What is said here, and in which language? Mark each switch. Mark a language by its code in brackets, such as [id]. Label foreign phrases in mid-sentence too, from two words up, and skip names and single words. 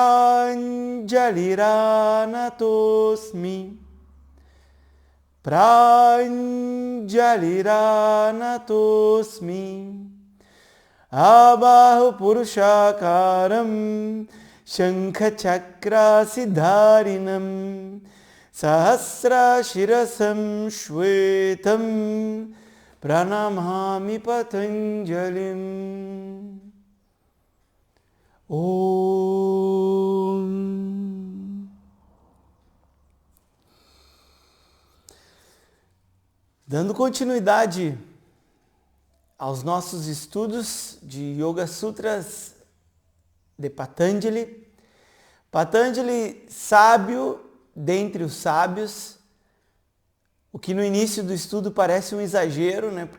[sa] प्राञ्जलिरानतोऽस्मि प्राञ्जलिरानतोऽस्मि आबाहु पुरुषाकारं शङ्ख चक्र असिधारिणम् सहस्र शिरसं श्वेतं प्रणमामि पतञ्जलिम्. Om. [pt] Dando continuidade aos nossos estudos de Yoga Sutras de Patanjali. Patanjali, sábio dentre os sábios, o que no início do estudo parece um exagero, né?